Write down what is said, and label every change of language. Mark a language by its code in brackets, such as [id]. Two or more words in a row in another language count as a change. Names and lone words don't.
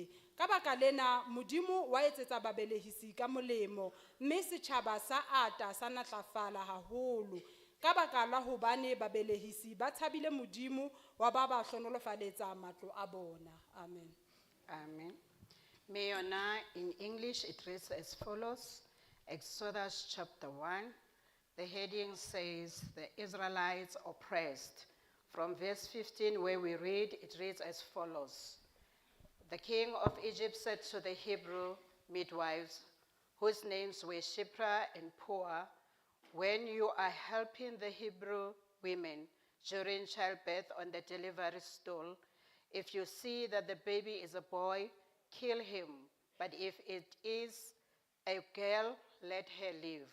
[st] Ka baka lena Modimo wa etsetsa babelehisi ka molemo, mme setjhaba sa ata sa natlafala haholo ka baka la hobane babelehisi ba tshabile Modimo wa ba ba hlonolofaletsa matlo a bona. Amen. [en] Amen. [st] Mme yona [en] in English it reads as follows. Exodus chapter 1, the heading says, the Israelites oppressed. From verse 15 where we read, it reads as follows. The king of Egypt said to the Hebrew midwives, whose names were Shipra and Pua, when you are helping the Hebrew women during childbirth on the delivery stool, if you see that the baby is a boy, kill him, but if it is a girl, let her live.